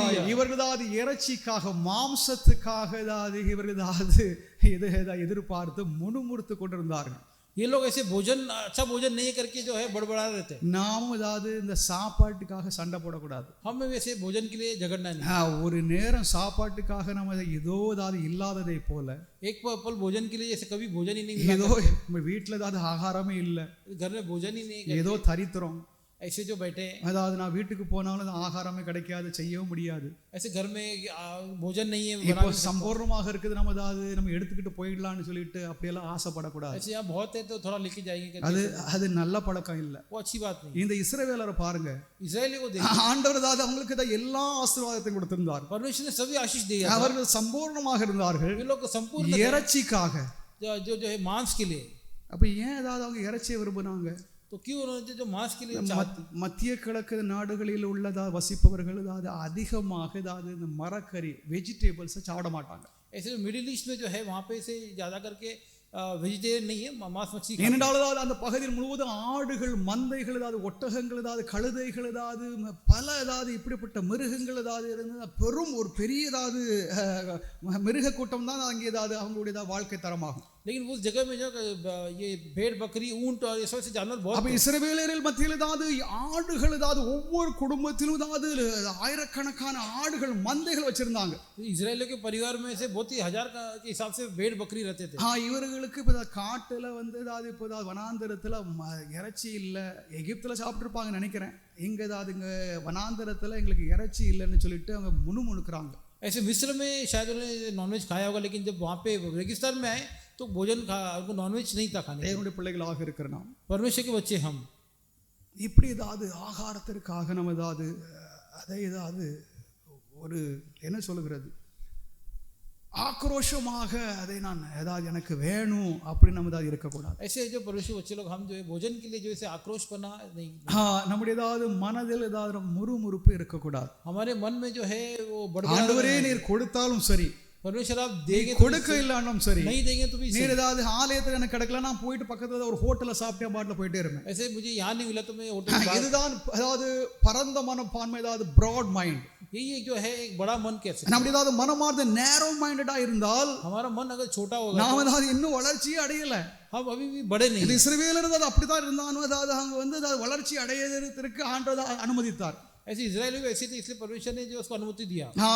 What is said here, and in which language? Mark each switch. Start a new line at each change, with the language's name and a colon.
Tamil: இவர்களாவது இறைச்சிக்காக மாம்சத்துக்காக இவர்களாவது எதிர்பார்த்து முணுமுறுத்து கொண்டிருந்தார்கள்.
Hindi: ये लोग ऐसे अच्छा भोजन नहीं करके जो है बड़बड़ा रहते हैं.
Tamil: நாமும் ஏதாவது இந்த சாப்பாட்டுக்காக சண்டை போடக்கூடாது.
Hindi: हम वैसे भोजन के लिए झगड़ना नहीं.
Tamil: ஒரு நேரம் சாப்பாட்டுக்காக நம்ம ஏதோ ஏதாவது இல்லாததை போல,
Hindi: एक पल भोजन के लिए जैसे कभी भोजन ही नहीं,
Tamil: ஏதோ வீட்டுல ஏதாவது ஆகாரமே இல்லை,
Hindi: घर में भोजन ही नहीं,
Tamil: ஏதோ தரித்திரம்,
Hindi: ऐसे जो बैठे,
Tamil: அதாவது நான் வீட்டுக்கு போனாலும் ஆகாரமே கிடைக்காது, செய்யவும் முடியாது,
Hindi: ऐसे घर में भोजन नहीं है,
Tamil: இப்போ சம்பூர்ணமாக இருக்குது, நம்ம ஏதாவது நம்ம எடுத்துக்கிட்டு போயிடலாம்னு சொல்லிட்டு அப்படியெல்லாம் ஆசைப்படக்கூடாது.
Hindi: ऐसे यहाँ बहुत है तो थोड़ा लेके जाएंगे,
Tamil: அது நல்ல பழக்கம் இல்லை.
Hindi: वो अच्छी बात नहीं.
Tamil: இந்த இஸ்ரவேலரை பாருங்க,
Hindi: इस्राएली को देखो,
Tamil: ஆண்டவர் ஏதாவது அவங்களுக்கு எல்லா ஆசீர்வாதத்தையும் கொடுத்திருந்தார்.
Hindi: परमेश्वर ने सभी आशीष दिया.
Tamil: அவர்கள் சம்பூர்ணமாக இருந்தார்கள்.
Hindi: ये लोग संपूर्ण
Tamil: இறைச்சிக்காக,
Hindi: जो है मांस के लिए.
Tamil: அப்ப ஏன் ஏதாவது அவங்க இறைச்சியை விரும்புனாங்க?
Hindi: तो क्यों उन्होंने जो मांस के लिए
Tamil: மத்திய கிழக்கு நாடுகளில் உள்ளதா வசிப்பவர்கள் அதாவது அதிகமாக ஏதாவது இந்த மரக்கறி வெஜிடபிள்ஸ் சாப்பிட மாட்டாங்க.
Hindi: ऐसे मिडिल ईस्ट में जो है वहाँ पे से ज्यादा करके வெஜிடேரியன் नहीं है,
Tamil: மாஸ் மச்சி. ஏனென்றால் அந்த பகுதியில் முழுவதும் ஆடுகள், மந்தைகள், ஏதாவது ஒட்டகங்கள், ஏதாவது கழுதைகள், ஏதாவது பல ஏதாவது இப்படிப்பட்ட மிருகங்கள் ஏதாவது இருந்து பெரும் ஒரு பெரிய ஏதாவது மிருக கூட்டம் தான் அங்கே ஏதாவது அவங்களுடைய வாழ்க்கை தரமாகும்.
Hindi: लेकिन उस जगह में जो ये भेड़ बकरी ऊंट और ऐसे ऐसे जानवर बहुत.
Tamil: அப்ப இஸ்ரவேலர்கள் மத்தியில் ஏதாவது ஆடுகள், ஏதாவது ஒவ்வொரு குடும்பத்திலும் ஏதாவது ஆயிரக்கணக்கான ஆடுகள், மந்தைகள் வச்சிருந்தாங்க.
Hindi: இஸ்ரேல் के परिवार में से बहुत ही हजार के हिसाब से भेड़ बकरी रहते थे.
Tamil: இவர்களுக்கு இப்ப காட்டுல ஏதாவது இப்போ வனாந்தரத்துல இறைச்சி இல்ல, எகிப்துல சாப்பிட்டு இருப்பாங்க நினைக்கிறேன், இங்க ஏதாவது இங்க வனாந்தரத்துல எங்களுக்கு இறைச்சி இல்லைன்னு சொல்லிட்டு அவங்க முணுமுணுக்குறாங்க.
Hindi: ऐसे मिस्र में शायद उन्होंने नॉनवेज खाया होगा, लेकिन जब वहाँ पे रेगिस्तान में आए तो भोजन उनको नॉनवेज नहीं था खाने.
Tamil: தேவனுடைய பிள்ளைகளாக இருக்கிற நாம்,
Hindi: परमेश्वर के बच्चे हम,
Tamil: இப்படி ஏதாவது ஆகாரத்திற்காக நம்ம ஏதாவது அதை ஏதாவது ஒரு என்ன சொல்லுகிறது ஆக்ரோஷமாக அதை நான் ஏதாவது எனக்கு வேணும் அப்படின்னு நம்ம ஏதாவது இருக்கக்கூடாது.
Hindi: ऐसे जो परमेश्वर बच्चे लोग हम जो है भोजन के लिए जो ऐसे आक्रोशपना नहीं,
Tamil: நம்முடைய ஏதாவது மனதில் ஏதாவது முறுமுறுப்பு இருக்கக்கூடாது.
Hindi: हमारे मन में जो है वो
Tamil: ஆண்டவரே நீர் கொடுத்தாலும் சரி,
Hindi: परमेश्वर आप देंगे
Tamil: கொடுக்க இல்லாலும் சரி,
Hindi: नहीं देंगे तो भी
Tamil: நீர் ஏதாவது ஆலயத்தில் எனக்கு கிடைக்கல, நான் போயிட்டு பக்கத்துல ஒரு ஹோட்டல்ல சாப்பிட்டே பாட்டில் போயிட்டே இருப்பேன்.
Hindi: ऐसे मुझे यहाँ नहीं मिला तो मैं होटल,
Tamil: இதுதான் அதாவது பரந்த மனப்பான்மை, ஏதாவது ப்ராட் மைண்ட்.
Hindi: यही जो है एक बड़ा मन कैसे,
Tamil: நம்முடைய ஏதாவது மனமார்ந்த நேரோ மைண்டடா இருந்தால்
Hindi: हमारा मन अगर छोटा होगा
Tamil: நாம ஏதாவது இன்னும் வளர்ச்சியே அடையல.
Hindi: हम अभी भी बड़े नहीं.
Tamil: இது இஸ்ரவேலர் ஏதாவது அப்படித்தான் இருந்தாலும் அதாவது அவங்க ஏதாவது வளர்ச்சி அடையறதுக்கு ஆண்டவர் அனுமதித்தார்.
Hindi: ऐसे इजराइल भी ऐसे थे, इसलिए परमेश्वर ने जो उसको अनुमति दिया.